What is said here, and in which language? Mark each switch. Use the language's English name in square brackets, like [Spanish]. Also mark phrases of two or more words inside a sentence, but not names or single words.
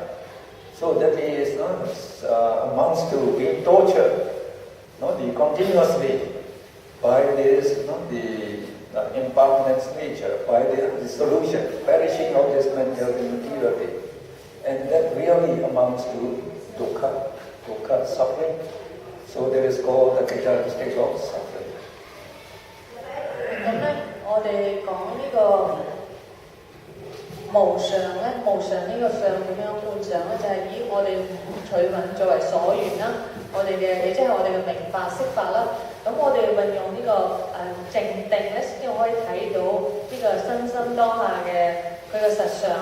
[English] So that is amounts to being tortured, continuously by this, the impermanence nature, by the dissolution, perishing of this materiality. And that really amounts to dukkha, suffering. So that is called the characteristic of suffering. [Cantonese] 咁咧，我哋講呢個無常咧，無常呢個相點樣觀想咧？就係以我哋五取蘊作為所緣啦，我哋嘅即係我哋嘅明法、色法啦。咁我哋運用呢個靜定咧，先至可以睇到呢個身心當下嘅佢嘅實相。